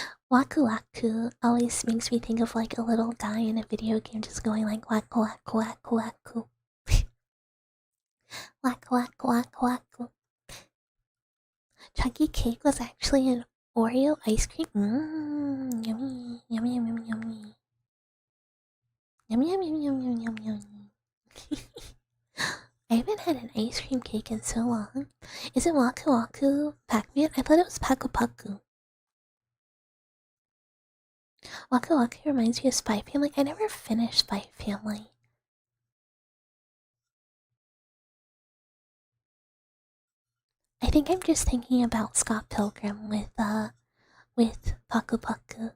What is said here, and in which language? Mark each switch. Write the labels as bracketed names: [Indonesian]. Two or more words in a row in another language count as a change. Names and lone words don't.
[English] Waku waku always makes me think of like a little guy in a video game just going like waku waku waku waku. Waku waku waku waku. Chunky cake was actually an Oreo ice cream. Mmm, yummy, yummy, yummy, yummy. Yum yum yum yum yum yum yum. I haven't had an ice cream cake in so long. Is it Waku Waku Pac-Man? I thought it was Paku Paku. Waku Waku reminds me of Spy Family. I never finished Spy Family. I think I'm just thinking about Scott Pilgrim with Paku Paku.